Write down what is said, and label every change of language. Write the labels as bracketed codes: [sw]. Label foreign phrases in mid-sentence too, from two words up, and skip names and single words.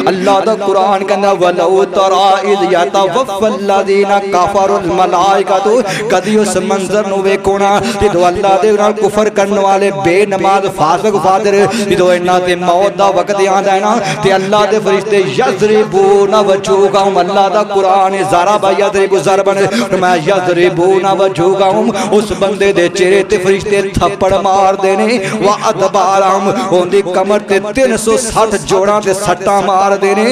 [pa] ਅੱਲਾਹ ਦਾ ਕੁਰਾਨ ਕਹਿੰਦਾ [ar] ولو ترى إذ يتوفى الذين كفروا الملائكة, [pa] ਕਦੀ ਉਸ ਮੰਜ਼ਰ ਨੂੰ ਵੇਖੋ ਨਾ ਜੋ ਅੱਲਾਹ ਦੇ ਨਾਲ ਕੁਫ਼ਰ ਕਰਨ ਵਾਲੇ ਬੇਨਮਾਜ਼ ਫ਼ਾਸਿਕ ਫ਼ਾਜਿਰ ਜੋ ਇਨ੍ਹਾਂ ਤੇ ਮੌਤ ਦਾ ਵਕਤ ਆਂਦਾ ਹੈ ਨਾ, ਤੇ ਅੱਲਾਹ ਦੇ ਫ਼ਰਿਸ਼ਤੇ [ar] يضربون وجوههم, [pa] ਅੱਲਾਹ ਦਾ ਕੁਰਾਨ [ar] ضرب يضرب ضربا، يضربون وجوههم, [pa] ਉਸ ਬੰਦੇ ਦੇ ਚਿਹਰੇ ਤੇ ਫ਼ਰਿਸ਼ਤੇ ਥੱਪੜ ਮਾਰਦੇ ਨੇ, [ar] وأدبارهم, [pa] ਉਨ੍ਹਾਂ ਦੀ ਕਮਰ ਤੇ 360 ਜੋੜਾਂ ਤੇ ਸੱਟਾਂ ਮਾਰਦੇ ਨੇ।